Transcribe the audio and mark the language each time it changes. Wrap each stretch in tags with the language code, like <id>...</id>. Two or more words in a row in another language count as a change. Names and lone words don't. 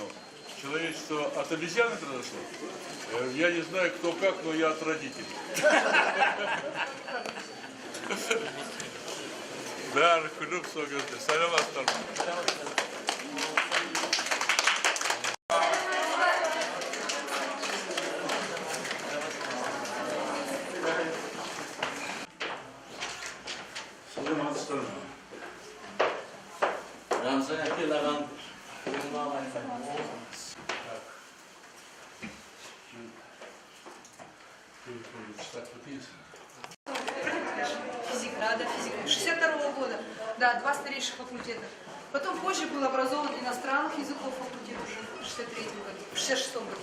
<ru>Человечество от обезьяны произошло? Я не знаю, кто как, но я от родителей. Да,</ru> <tr>kulüp sohbeti. Selam aslanım. Selam aslanım. Ramazan yapıyorlar.</tr> <ru>Физик, физик. 62-го года. Да, 2 старейших факультета. Потом позже был образован иностранных языков факультет уже в 63-м году, в 66-м году.</ru>